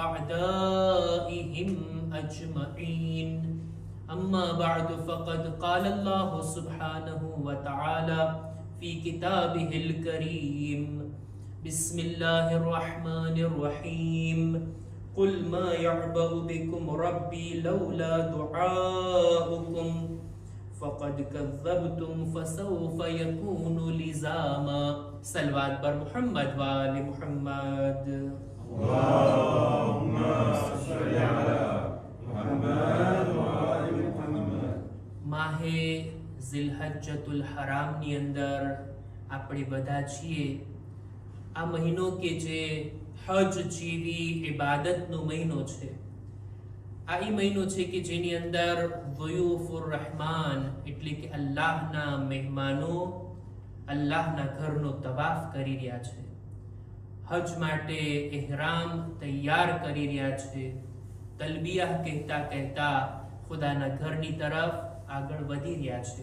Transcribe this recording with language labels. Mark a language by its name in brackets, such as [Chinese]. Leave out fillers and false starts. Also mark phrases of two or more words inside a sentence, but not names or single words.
[Arabic] أعدائهم أجمعين أما بعد فقد قال الله سبحانه وتعالى في كتابه الكريم بسم الله الرحمن الرحيم قل ما يعبأ بكم ربي لولا دعاؤكم فقد كذبتم فسوف يكون لزاما صلوات بر محمد وآل محمد اللهم صل على محمد وآل محمد [Gujarati] માહે ઝિલહજ્જતુલ હરામની અંદર આપણે બધા છીએ. આ મહિનો કે જે હજ જેવી ઇબાદતનો મહિનો છે, આ એ મહિનો છે કે જેની અંદર [Arabic] ضيوف الرحمن [Gujarati] એટલે કે અલ્લાહના મહેમાનો અલ્લાહના ઘરનો તવાફ કરી રહ્યા છે, હજ માટે ઇહરામ તૈયાર કરી રહ્યા છે, તલબિયા કહેતા કહેતા ખુદાના ઘરની તરફ આગળ વધી રહ્યા છે.